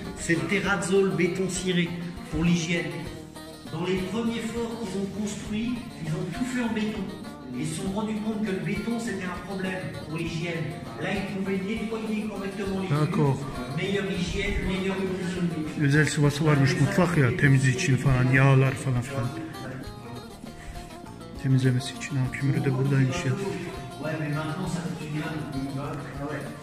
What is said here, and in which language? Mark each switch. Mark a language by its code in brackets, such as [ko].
[fr] C'est le terrazzo, le béton ciré pour l'hygiène. Dans les premiers forts qu'ils ont construits, ils ont tout fait en béton. Ils se sont rendus compte que le béton c'était un problème pour l'hygiène. Là ils pouvaient nettoyer correctement les D'accord. murs, meilleure hygiène, meilleure condition de vie. [tr] Özel sıvası varmış mutfak ya, temizliği için falan, yağlar falan filan. Temizlemesi için. Ha, kömürü de buradaymış ya. [fr] Ouais mais maintenant ça fait du bien.